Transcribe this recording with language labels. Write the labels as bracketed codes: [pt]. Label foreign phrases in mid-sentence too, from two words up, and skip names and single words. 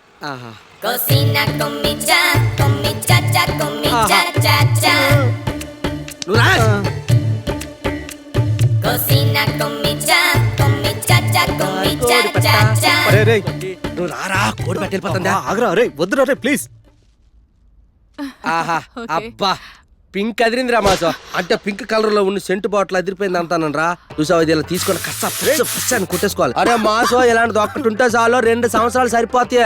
[es] Cocina con mi cha cha, con mi cha cha cha. Cocina con mi cha cha, con mi cha cha cha. [te] నువ్వు రారా కోడి పెట్టిపోతుందా? ఆగరా రే, వద్దురా రే ప్లీజ్. ఆహా అబ్బా పింక్ అదిరింది రా మాసో. అంటే [en] pink color [te] లో ఉన్న [en] scent bottle [te] అదిరిపోయింది అంటానరా. చూసావు ఇది ఇలా తీసుకొని కచ్చ అని కొట్టేసుకోవాలి. అరే మాసో ఇలాంటిది ఒక్కటి ఉంటే చాలు 2 సంవత్సరాలు సరిపోతాయి.